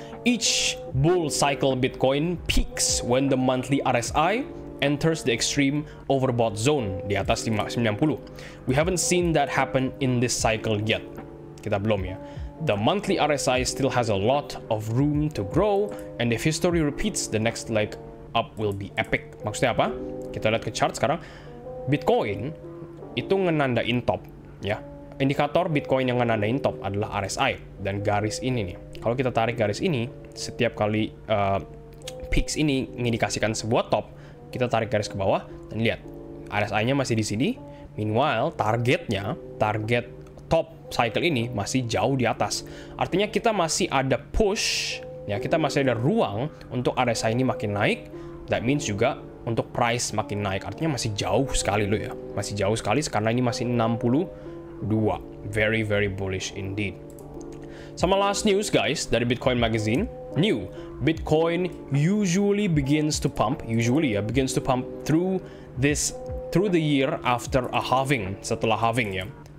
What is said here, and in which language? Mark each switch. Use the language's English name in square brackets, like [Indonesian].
[English] Each bull cycle Bitcoin peaks when the monthly RSI enters the extreme overbought zone [Indonesian] di atas 90. [English] We haven't seen that happen in this cycle yet. [Indonesian] Kita belum ya. [English] The monthly RSI still has a lot of room to grow, and if history repeats, the next leg up will be epic. [Indonesian] Maksudnya apa? Kita lihat ke chart sekarang. Bitcoin itu ngenandain top, ya. Indikator Bitcoin yang ngenandain top adalah RSI dan garis ini nih. Kalau kita tarik garis ini, setiap kali peaks ini mengindikasikan sebuah top, kita tarik garis ke bawah dan lihat RSI-nya masih di sini. [English] Meanwhile, [Indonesian] target top cycle ini masih jauh di atas. Artinya kita masih ada push, ya, kita masih ada ruang untuk RSI ini makin naik. [English] That means [Indonesian] juga untuk price makin naik. Artinya masih jauh sekali loh ya. Masih jauh sekali karena ini masih 62. [English] Very, very bullish indeed. Sama last news guys dari Bitcoin Magazine. New, Bitcoin usually begins to pump through the year after a halving. [Indonesian] Setelah halving ya.